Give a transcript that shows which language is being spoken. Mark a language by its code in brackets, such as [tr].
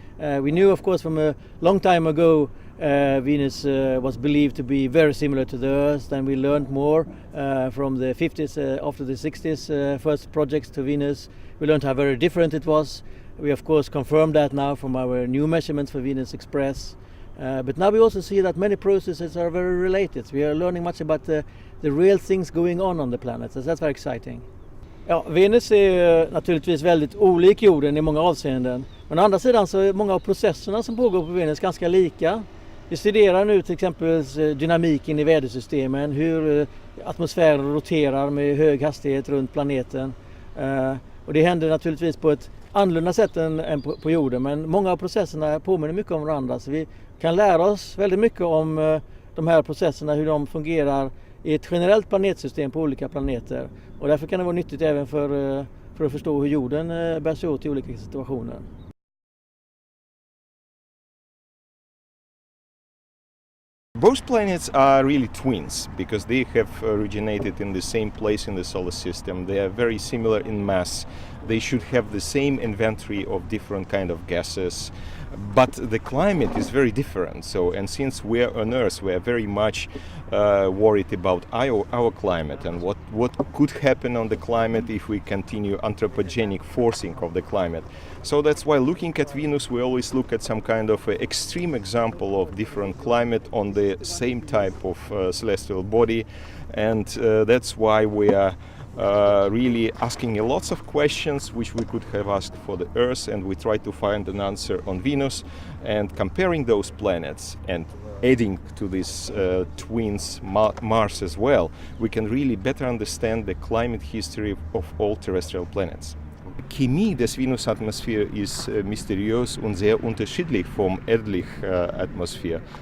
[en] We knew, of course, from a long time ago, Venus was believed to be very similar to the Earth, and we learned more from the 50s, after the 60s, first projects to Venus. We learned how very different it was. We, of course, confirmed that now from our new measurements for Venus Express. But now we also see that many processes are very related. We are learning much about the real things going on the planet. So that's very exciting. [sv] Ja, Venus är naturligtvis väldigt olik jorden i många avseenden. Men å andra sidan så är många av processerna som pågår på Venus ganska lika. Vi studerar nu till exempel dynamiken i vädersystemen, hur atmosfären roterar med hög hastighet runt planeten. Och det händer naturligtvis på ett annorlunda sätt än på jorden, men många av processerna påminner mycket om varandra, så vi kan lära oss väldigt mycket om de här processerna, hur de fungerar i ett generellt planetsystem på olika planeter, och därför kan det vara nyttigt även för att förstå hur jorden bär sig åt i olika situationer. [en] Both planets are really twins because they have originated in the same place in the solar system. They are very similar in mass. They should have the same inventory of different kind of gases, but the climate is very different. So, and since we are on Earth, we are very much worried about our climate and what could happen on the climate if we continue anthropogenic forcing of the climate. So that's why looking at Venus, we always look at some kind of extreme example of different climate on the same type of celestial body, and that's why we are really asking lots of questions which we could have asked for the Earth, and we try to find an answer on Venus, and comparing those planets and adding to these twins Mars as well, we can really better understand the climate history of all terrestrial planets. [de] Chemie des Venus-Atmosphäre ist mysteriös und sehr unterschiedlich vom erdlichen Atmosphäre.